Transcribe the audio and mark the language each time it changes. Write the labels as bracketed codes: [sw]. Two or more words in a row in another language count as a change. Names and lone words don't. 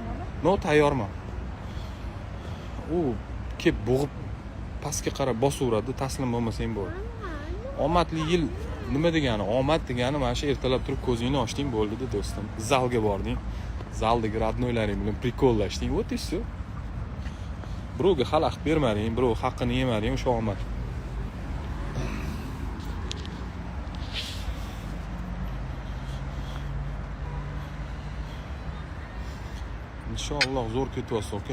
[uz] No, tayyorman. U kelib bo'g'ib pastga qarab bosaveradi, taslim bo'lmasang bo'ldi. Omadli yil nima degani? Omad degani mana shu ertalab turib ko'zingni ochding bo'ldi-da do'stim. Zalga bording. Zaldagi radnoylaring bilan prikolashding. [ru] Вот и всё. [uz] Birovga xalaqit bermading, birov haqqini yemading, o'sha omad. Inshaalloh zo'r ketyapsiz aka.